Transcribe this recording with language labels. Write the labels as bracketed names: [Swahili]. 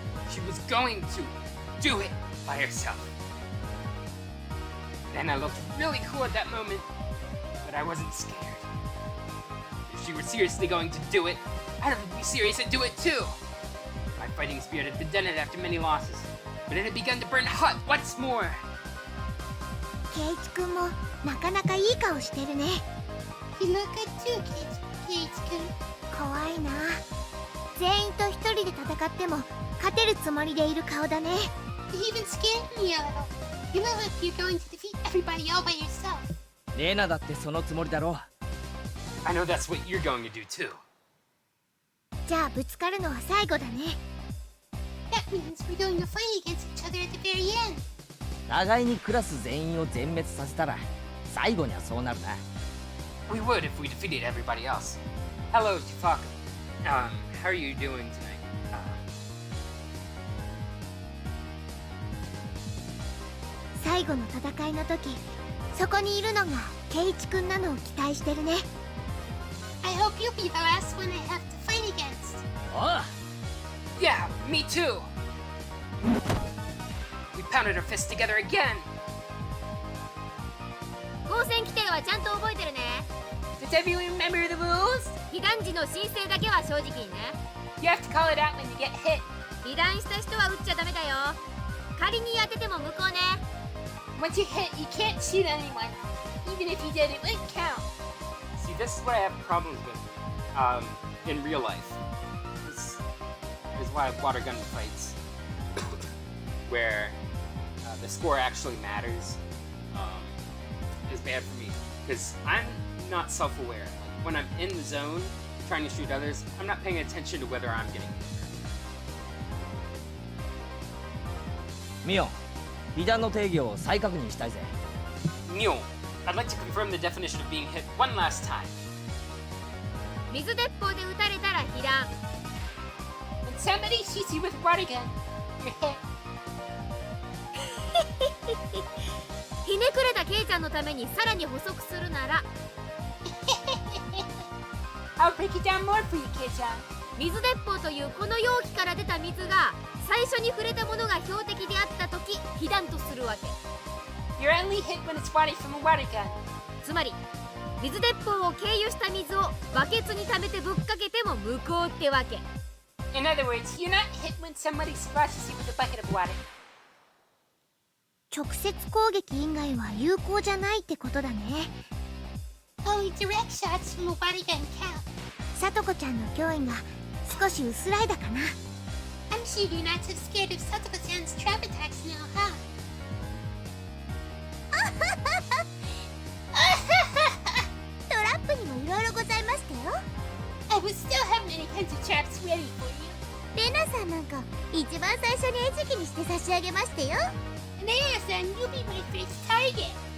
[English] She was going to do it by herself. Then I looked really cool at that moment, but I wasn't scared. If she were seriously going to do it, I'd be serious and do it too. My fighting spirit had been dented after many losses, but it had begun to burn hot once more. [Japanese] ケイチくんもなかなかいい顔してるね。 [English] You look good too, Kate-kun. [Japanese] 怖いな。全員と一人で戦っても勝てるつもりでいる顔だね。 [English] You even scared me a little. You look like you're going to defeat everybody all by yourself. [Japanese] レナだってそのつもりだろ。 [English] I know that's what you're going to do too. [Japanese] じゃあぶつかるのは最後だね。 [English] That means we're going to fight against each other at the very end. [Japanese] 互いにクラス全員を全滅させたら最後にはそうなるな。 [English] We would if we defeated everybody else. Hello, Jifaka. How are you doing tonight? [Japanese] 最後の戦いの時、そこにいるのがケイチくんなのを期待してるね。 [English] I hope you'll be the last one I have to fight against. [Japanese] おう [English] Yeah, me too. We pounded our fists together again. [Japanese] 光線規定はちゃんと覚えてるね。 [English] Does everyone remember the rules? [Japanese] 被弾時の申請だけは正直にね。 [English] You have to call it out when you get hit. [Japanese] 被弾した人は撃っちゃダメだよ。仮に当てても無効ね。 [English] Once you hit, you can't shoot anyone. Even if you did, it wouldn't count. See, this is what I have problems with in real life. This is why I have water gun fights where the score actually matters is bad for me because I'm not self-aware. Like, when I'm in the zone trying to shoot others, I'm not paying attention to whether I'm getting hit. [Japanese] ミオン、被弾の定義を再確認したいぜ。 [English] Mule, I'd like to confirm the definition of being hit one last time. [Japanese] 水鉄砲で撃たれたら被弾。 [English] When somebody shoots you with a water gun, you're hit. [Japanese] ひねくれたケイちゃんのためにさらに補足するなら、 [English] I'll break it down more for you, Kid-chan. [Japanese] 水鉄砲というこの容器から出た水が最初に触れたものが標的であった時被弾とするわけ。 [English] You're only hit when it's water from a water gun. [Japanese] つまり水鉄砲を経由した水をバケツに溜めてぶっかけても無効ってわけ。 [English] In other words, you're not hit when somebody splashes you with a bucket of water. [Japanese] 直接攻撃以外は有効じゃないってことだね。 [English] Only direct shots from a water gun count. [Japanese] さとこちゃんの脅威が少し薄らいだかな。 [English] I'm sure you're not so scared of Satoko-chan's trap attacks now, huh? [Japanese] トラップにもいろいろございましたよ。 [English] I would still have many kinds of traps ready for you. [Japanese] レナさんなんか一番最初に餌食にして差し上げましたよ。 [English] Rena-san, you'll be my first target.